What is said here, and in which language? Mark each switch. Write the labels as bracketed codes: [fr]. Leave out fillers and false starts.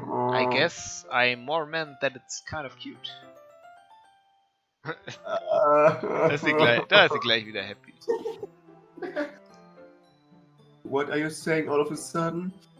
[en] I guess I more meant that it's kind of cute. [de] Da ist sie gleich wieder happy. [en] What are you saying all of a sudden?